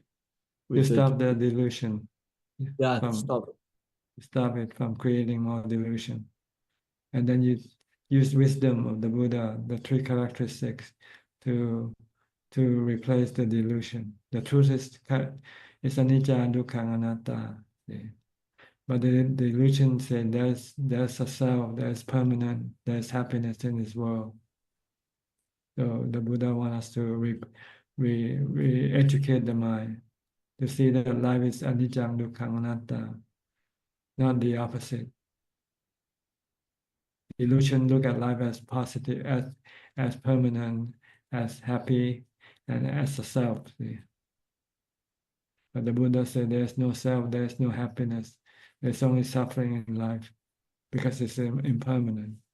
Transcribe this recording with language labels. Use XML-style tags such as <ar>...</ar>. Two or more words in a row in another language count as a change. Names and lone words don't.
<en>To stop the delusion. Yeah, from, stop it from creating more delusion. And then you use wisdom of the Buddha, the three characteristics, to replace the delusion. The truth is</en> <pi>anicca, dukkha, anatta.</pi> <en>See? But the delusion said there's a self, there's permanent, there's happiness in this world. So the Buddha wants us to re-educate the mind to see that life is</en> <pi>anicca, dukkha, anatta,</pi> <en>not the opposite. Illusion look at life as positive, as permanent, as happy, and as a self. See? But the Buddha said there's no self, there's no happiness, there's only suffering in life because it's impermanent.</en>